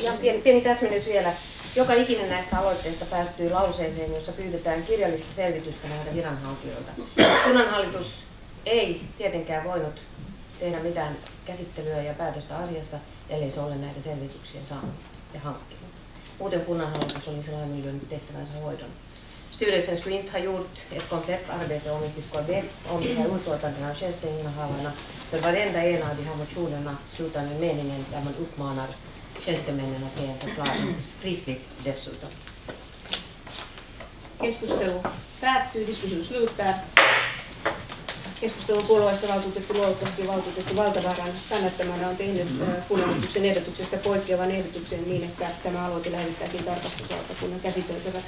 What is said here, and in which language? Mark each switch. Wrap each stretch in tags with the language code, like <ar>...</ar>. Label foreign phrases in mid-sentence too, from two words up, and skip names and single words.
<fi>Ja pieni täsmennys vielä. Joka ikinen näistä aloitteista päättyy lauseeseen, jossa pyydetään kirjallista selvitystä näiltä viranhaltijoilta. Kunnanhallitus ei tietenkään voinut tehdä mitään käsittelyä ja päätöstä asiassa, ellei se ole näitä selvityksiä saanut ja hankkinut. Muuten kunnanhallitus olisi laiminlyönyt tehtävänsä hoidon.</fi> <sv>Styrelsen skulle inte ha gjort ett komplett arbete om vi ska utlåta den här tjänsteinnehavarna. För varenda en av de här motionerna slutar med meningen där man uppmanar tjänstemännen att ge en förklaring skriftligt dessutom.</sv> <fi>Keskustelu päättyy,</fi> <sv>diskussion slutar.</sv> <fi>Keskustelun puolueessa valtuutettu Luotoski ja valtuutettu Valtavaaran kannattamana on tehnyt kunnanhallituksen ehdotuksesta poikkeavan ehdotuksen niin, että tämä aloite lähetettäisiin tarkastuslautakunnan käsiteltäväksi.</fi>